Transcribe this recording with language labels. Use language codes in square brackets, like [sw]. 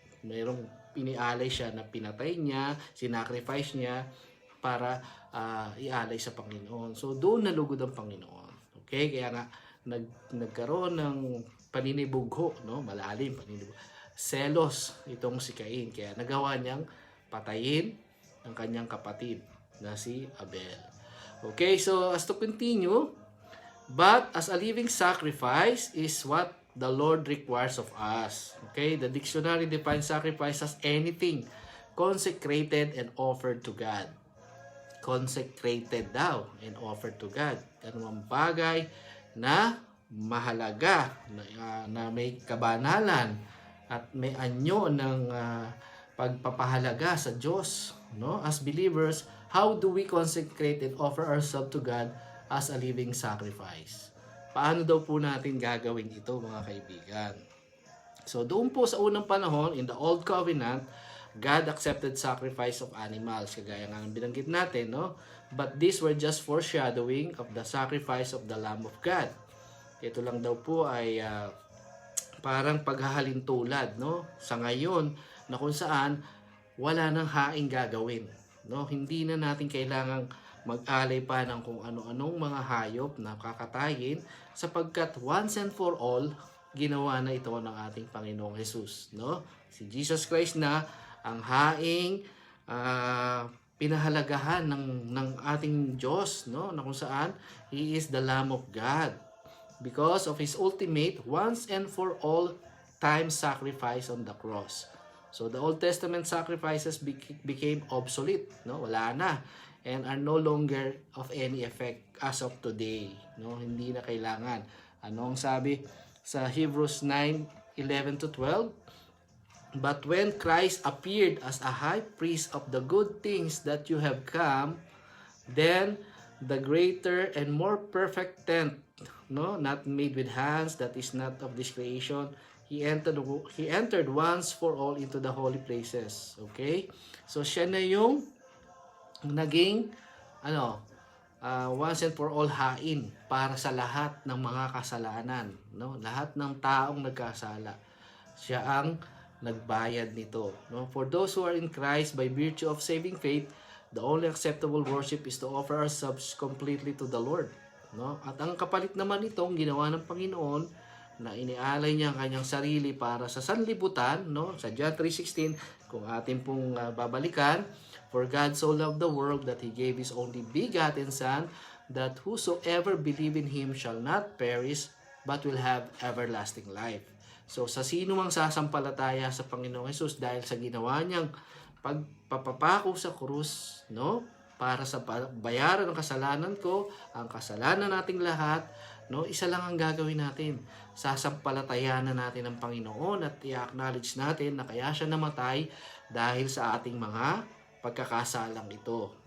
[tl] Mayroong pinialay siya na pinatay niya, sinacrifice niya para ialay sa Panginoon. So doon nalugod ang Panginoon. Okay? Kaya nga nagkaroon ng paninibugho, no? Malalim paninibugho. Selos itong si Cain. Kaya nagawa niyang patayin ang kanyang kapatid na si Abel. [en] Okay, so as to continue, but as a living sacrifice is what the Lord requires of us. Okay, the dictionary defines sacrifice as anything consecrated and offered to God. Consecrated daw and offered to God. [tl] Anumang bagay na mahalaga, na may kabanalan at may anyo ng pagpapahalaga sa Diyos. No? [en] As believers, how do we consecrate and offer ourselves to God as a living sacrifice? [tl] Paano daw po natin gagawin ito, mga kaibigan? So doon po sa unang panahon, [en] in the Old Covenant, God accepted sacrifice of animals, [tl] kagaya nga ng binanggit natin, no? [en] But these were just foreshadowing of the sacrifice of the Lamb of God. [tl] Ito lang daw po ay parang paghahalin tulad, no? Sa ngayon, na kung saan wala nang haing gagawin, no? Hindi na natin kailangang mag-alay pa ng kung ano-anong mga hayop na kakatayin sapagkat [en] once and for all, [tl] ginawa na ito ng ating Panginoong Jesus, no? Si Jesus Christ na ang haing pinahalagahan ng ating Diyos, no? Na kung saan [en] He is the Lamb of God because of His ultimate once and for all time sacrifice on the cross. So the Old Testament sacrifices became obsolete, no? [tl] Wala na [en] and are no longer of any effect as of today, no? [tl] Hindi na kailangan. Ano ang sabi sa Hebrews 9:11-12? [en] But when Christ appeared as a high priest of the good things that you have come, then the greater and more perfect tent, no, not made with hands, that is not of this creation, he entered once for all into the holy places. Okay? [tl] So siya na yung naging once and for all hain para sa lahat ng mga kasalanan, no? Lahat ng taong nagkasala. Siya ang nagbayad nito, no? [en] For those who are in Christ by virtue of saving faith, the only acceptable worship is to offer ourselves completely to the Lord, no? [tl] At ang kapalit naman itong ginawa ng Panginoon na inialay niya ang kanyang sarili para sa sanlibutan, no? Sa John 3:16, kung atin pong babalikan, [en] for God so loved the world that He gave His only begotten Son, that whosoever believe in Him shall not perish, but will have everlasting life. [tl] So sa sino mang sasampalataya sa Panginoong Hesus dahil sa ginawa niyang pagpapako sa krus, no? para sa bayaran ng kasalanan ko, ang kasalanan nating lahat, no? Isa lang ang gagawin natin. Sasampalatayanan natin ang Panginoon at i-acknowledge natin na kaya siya namatay dahil sa ating mga pagkakasalang ito.